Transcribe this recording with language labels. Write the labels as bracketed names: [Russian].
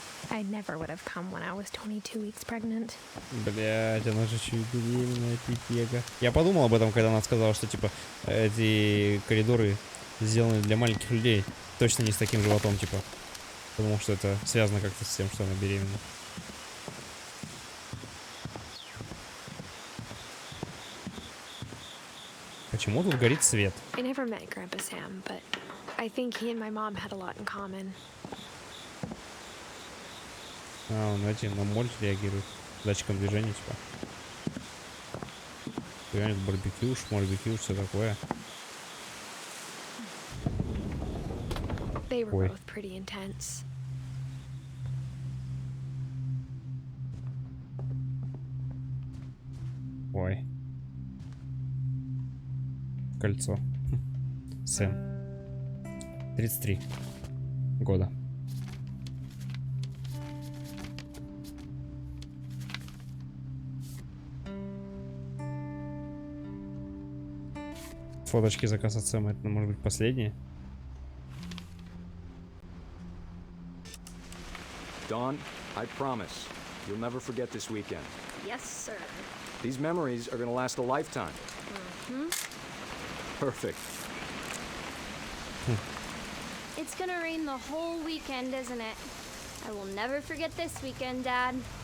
[English] I never would have come when I was 22 weeks pregnant. [Russian] Блять, она же чуть беременная, пипега. Я подумал об этом, когда она сказала, что типа эти коридоры сделаны для маленьких людей. Точно не с таким животом, типа. Потому что это связано как-то с тем, что она беременна. Почему тут горит свет? [English] I never met Grandpa Sam, but I think he and my mom had a lot in common. [Russian] А, он эти на моль реагирует. Датчиком движения, типа. Реально барбекю, шморбекю, все такое. [English] They were both pretty intense. [Russian] Ой. Кольцо. Сэм. 33 года. Фоточки заказ от Сэма, это может быть последние. [English] Dawn, I promise, you'll never forget this weekend. Yes, sir. These memories are gonna last a lifetime. Perfect. It's gonna rain the whole weekend, isn't it? I will never forget this weekend, Dad.